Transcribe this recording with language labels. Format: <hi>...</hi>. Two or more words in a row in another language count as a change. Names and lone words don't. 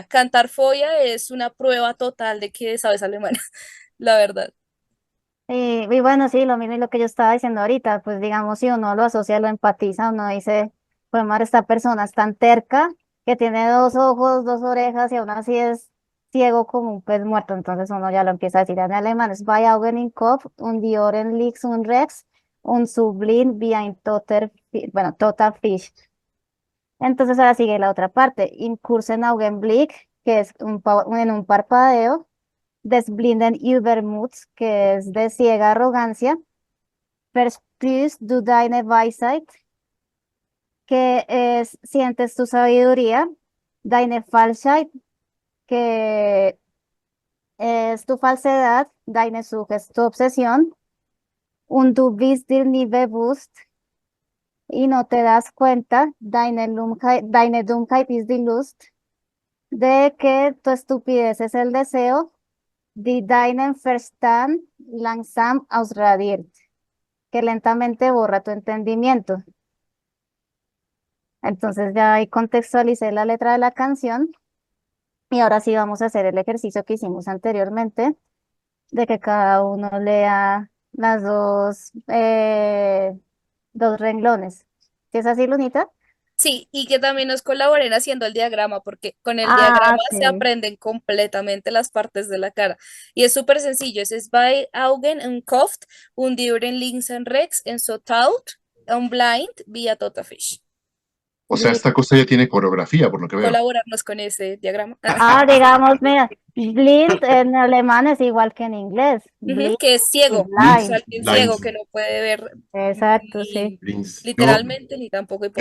<es>Cantar Folla es una prueba total de que sabes alemán, la verdad. Y bueno, sí, lo mismo y lo que yo estaba diciendo ahorita, pues digamos, si uno lo asocia, lo empatiza, uno dice, pues madre, esta persona es tan terca que tiene 2 ojos, 2 orejas y aún así es ciego como un pez muerto. Entonces uno ya lo empieza a decir en alemán.</es> <de>Zwei Augen im Kopf und die Ohren links und rechts und so blind wie ein toter Fisch.</de> <es>Entonces ahora sigue la otra parte.</es> <de>Im kurzen Augenblick,</de> <es>que es en un parpadeo.</es> <de>Des blinden Übermut,</de> <es>que es de ciega arrogancia.</es> <de>Verspürst du deine Weisheit,</de> <es>que es sientes tu sabiduría.</es> <de>Deine Falschheit,</de> <es>que es tu falsedad.</es> <de>Deine Sucht</de> <es>es tu obsesión.</es> <de>Und du bist dir nie bewusst,</de> <es>y no te das cuenta.</es> <de>Deine Dummheit ist die Lust,</de> <es>de que tu estupidez es el deseo.</es> <de>Die deinen Verstand langsam ausradiert,</de> <es>que lentamente borra tu entendimiento. Entonces ya ahí contextualicé la letra de la canción y ahora sí vamos a hacer el ejercicio que hicimos anteriormente, de que cada uno lea las dos renglones. ¿Sí es así, Lunita? Sí, y que también nos colaboren haciendo el diagrama, porque con el Ah, diagrama se ok. aprenden completamente las partes de la cara. Y es súper sencillo, es</es> <de>Zwei Augen im Kopf und die Ohren links und rechts und so taut und blind wie ein toter Fisch.</de> <es>O sea, esta cosa ya tiene coreografía, por lo que veo. Colaborarnos con ese diagrama. Digamos, mira, blind en alemán es igual que en inglés. Blind Que es ciego, blind. o sea, alguien Blind. ciego que no puede ver Exacto, ni sí. Blinks. literalmente ni tampoco Yo no</es>